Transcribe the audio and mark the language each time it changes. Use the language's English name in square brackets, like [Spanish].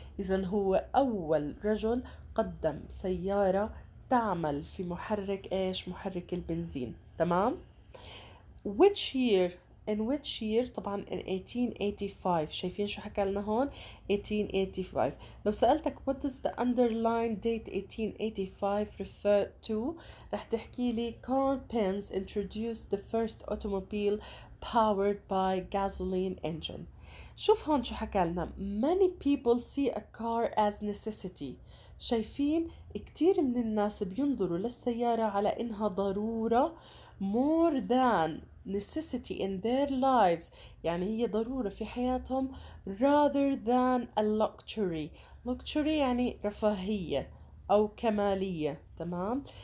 [Arabic] إذن هو أول رجل قدم سيارة تعمل في محرك ايش؟ محرك البنزين. تمام. [English] in which year [Arabic] طبعا [English] in 1885. [Arabic] شايفين شو حكى لنا هون 1885. لو سألتك [English] what does the underlying date 1885 refer to، [Arabic] رح تحكي لي [English] Carl Benz introduced the first automobile powered by gasoline engine. [Arabic] شوف هون شو حكى لنا [English] many people see a car as necessity. [Arabic] شايفين كتير من الناس بينظروا للسيارة على إنها ضرورة [English] more than necessity in their lives، [Arabic] يعني هي ضرورة في حياتهم [English] rather than a luxury [Arabic] يعني رفاهية أو كمالية. تمام.